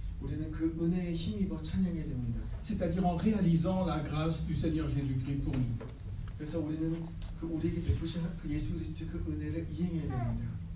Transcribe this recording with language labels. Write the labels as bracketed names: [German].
[Korean] 우리는 그 은혜에 힘입어 찬양해야 됩니다. [French] C'est-à-dire en réalisant la grâce du Seigneur Jésus-Christ pour nous. [Korean] 그래서 우리는 그 우리에게 베푸신 그 예수 그리스도의 그 은혜를 이행해야 됩니다.